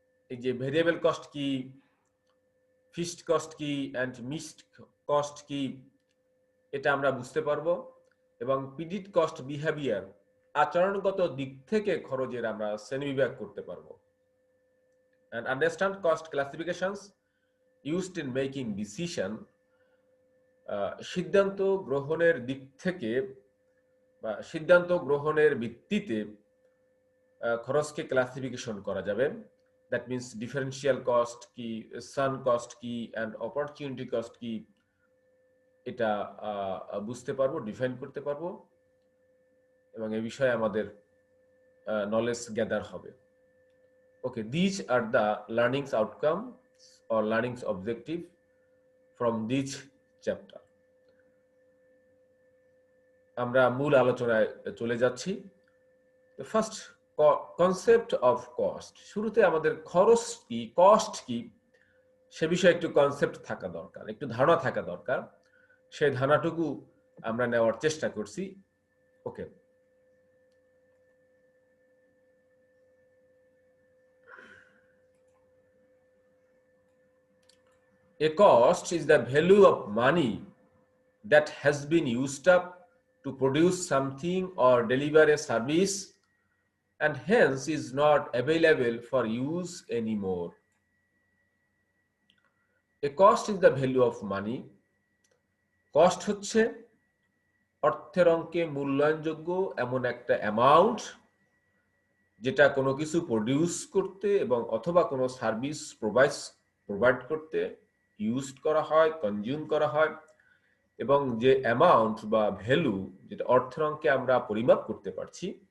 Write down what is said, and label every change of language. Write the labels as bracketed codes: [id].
[bn] এই যে variable cost কি, ফিক্সড কস্ট কি অ্যান্ড মিক্সড কস্ট কি, এটা আমরা বুঝতে পারবো এবং প্রিডিক্ট কস্ট বিহেভিয়ার আচরণগত দিক থেকে খরচের আমরা শ্রেণীবিভাগ করতে পারবো। [en] And understand cost classifications used in making decision. [bn] সিদ্ধান্ত গ্রহণের দিক থেকে বা সিদ্ধান্ত গ্রহণের ভিত্তিতে খরচকে ক্লাসিফিকেশন করা যাবে। [en] that means [bn] ডিফারেন্সিয়াল কস্ট কি, সান কস্ট কি অ্যান্ড অপরচুনিটি কস্ট কি, এটা বুঝতে পারবো, ডিফাইন করতে পারবো এবং এই বিষয়ে আমাদের নলেজ গ্যাদার হবে। [en] Okay, this are the learnings outcome or learning's objective from this chapter. [bn] আমরা মূল আলোচনায় চলে যাচ্ছি। [en] First, concept of cost. [bn] শুরুতে আমাদের খরচ কি, কস্ট কি সে বিষয়ে একটু কনসেপ্ট থাকা দরকার, একটু ধারণা থাকা দরকার। সেই ধারণাটুকু আমরা নেওয়ার চেষ্টা করছি। [en] Okay, a cost is the value of money that has been used up to produce something or deliver a service and hence is not available for use anymore. A cost is the value of money. [bn] Cost হচ্ছে অর্থের অঙ্কে মূল্যায়নযোগ্য এমন একটা amount যেটা কোনো কিছু produce করতে এবং অথবা কোনো সার্ভিস প্রোভাইড করতে ইউজ করা হয়, কনজিউম করা হয়, এবং যে অ্যামাউন্ট বা ভ্যালু যেটা অর্থের অঙ্কে আমরা পরিমাপ করতে পারছি,